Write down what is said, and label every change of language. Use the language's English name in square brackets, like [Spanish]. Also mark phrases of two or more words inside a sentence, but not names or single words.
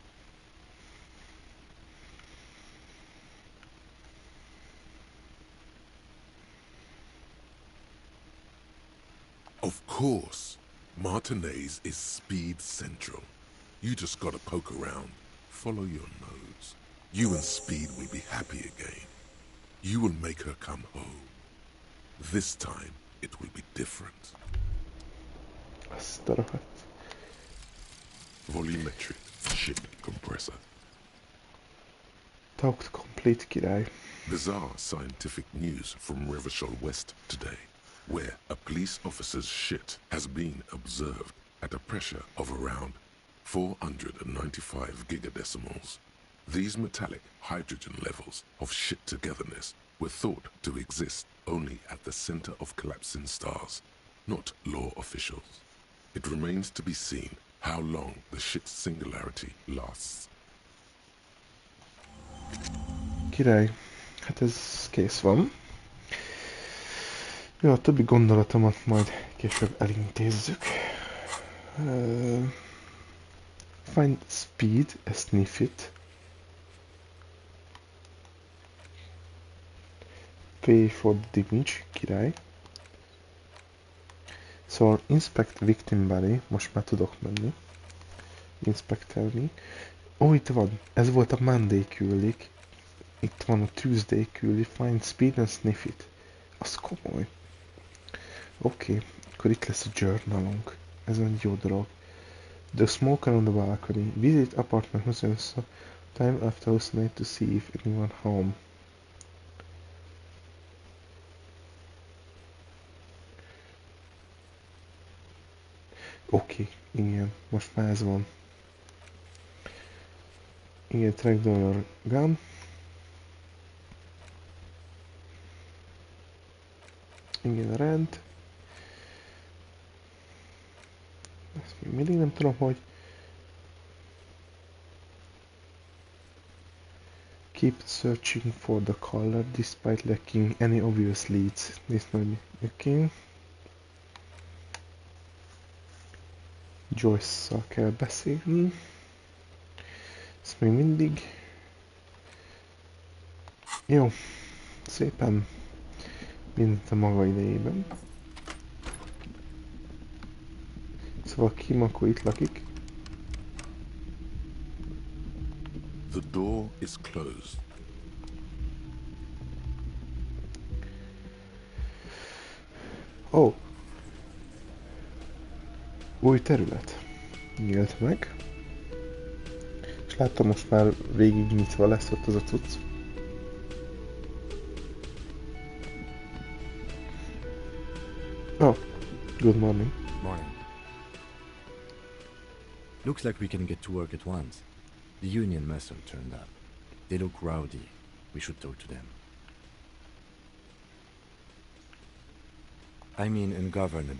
[English] Of course, Martinez is speed central. You just gotta poke around, follow your nose. You and Speed will be happy again. You will make her come home. This time, it will be different. [Hungarian] Azt a rohadt. [English] Volumetric ship compressor. Talked complete, király. Bizarre scientific news from Revachol West today. where a police officer's shit has been observed at a pressure of around 495 gigadecimals. These metallic hydrogen levels of shit togetherness were thought to exist only at the center of collapsing stars, not law officials. It remains to be seen how long the shit singularity lasts. [Hungarian] Király, hát ez kész van. Jó, a többi gondolatomat majd később elintézzük. [English] Find speed, sniff it. Pay for the damage, [Hungarian] király. [English] Szóval inspect victim body, [Hungarian] most már tudok menni. Inspectelni. Ó, itt van, ez volt a Monday küldik. Itt van a Tuesday küldi, [English] find speed and sniff it. [Hungarian] Az komoly. Oké, akkor itt lesz a journalunk. Ez egy jó dolog. [English] The smoker on the balcony. Visit apartment Hussein time after hallucinate to see if anyone home. [Hungarian] Oké, igen, most már ez van. [English] Igen, track dollar gun. [Hungarian] Igen, rend. Ezt még mindig nem tudom, hogy... Keep searching for the color despite lacking any obvious leads. Nézd meg, oké. Joyce-szal kell beszélni. Ezt még mindig... Jó. Szépen. Mindent a maga idejében. Szóval Kim akkor itt lakik. [English] The door is closed. Oh. [Hungarian] Új terület. Nyílt meg. És láttam, most már végig nyitva lesz ott az a cucc. [English] Oh, good morning. Morning. Looks like we can get to work at once. The Union muscle turned up. They look rowdy. We should talk to them. I mean ungovernable.